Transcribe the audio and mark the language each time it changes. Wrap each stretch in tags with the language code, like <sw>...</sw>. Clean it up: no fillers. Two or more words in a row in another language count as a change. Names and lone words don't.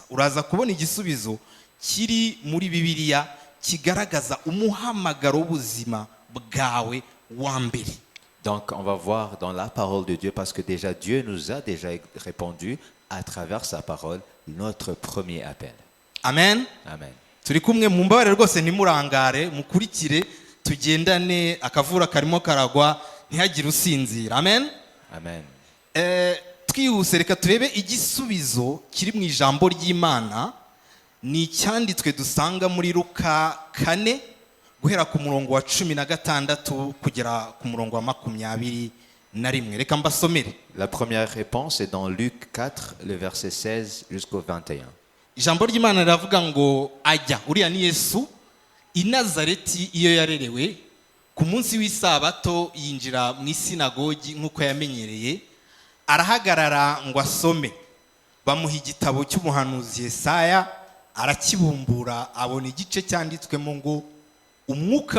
<rw>Uraza kubona igisubizo kiri muri Bibiliya kigaragaza umuhamagaro w'ubuzima bwawe wa mbere.</rw> <fr>Donc on va voir dans la parole de Dieu, parce que déjà Dieu nous a déjà répondu à travers sa parole, notre premier appel.</fr> <rw>Amen. Amen. Turi kumwe, mumbabarire rwose ntimurangare, mukurikire tugendane, akavura karimo karagwa ntihagire usinzira. Amen. Amen. Twihuse reka turebe igisubizo kiri mu ijambo ry'Imana. Ni icyanditswe dusanga muri Luka 4 guhera ku murongo wa 16 kugera ku murongo wa 21. Reka mbasomere.</rw> <fr>La première réponse est dans Luc 4, le verset 16 jusqu'au 21.</fr> <rw>Ijambo ry'Imana riravuga ngo ajya, uriya ni Yesu, i Nazareti iyo yarerewe. Ku munsi w'isabato yinjira mu isinagogi nk'uko yamenyereye, arahagarara ngo asome. Bamuha igitabo cy'umuhanuzi Yesaya, arakibumbura abona igice cyanditswemo ngo umwuka</rw>